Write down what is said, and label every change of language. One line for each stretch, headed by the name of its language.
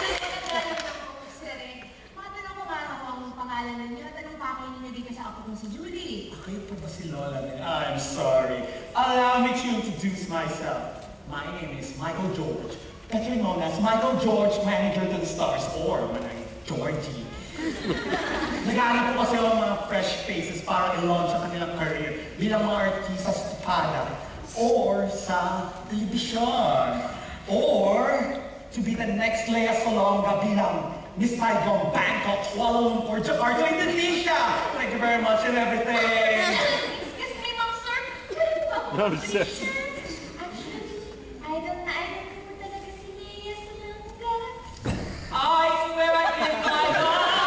Filipino: Sir, matanong ko nga ako ang pangalan ninyo at anong pakay ninyo dito sa apo kong si Julie? Kayo po ba si Lola?
English: I'm sorry. Allow me to introduce myself. My name is Michael George, better known as Michael George, Manager to the Stars, or Georgie.
Filipino: Nag-aaral po kasi ang mga fresh faces para i-launch ang kanilang career bilang mga artista sa tupada or sa telebisyon
English: or to be the next
Filipino: Lea Salonga bilang Miss Saigon, Bangkok, Kuala Lumpur, Jakarta, Indonesia.
English: Thank you very much and everything. Excuse me, ma'am, sir. Nonsense.
Filipino: Actually, idol na idol ko po talaga si Lea Salonga.
English: I swear I didn't know that.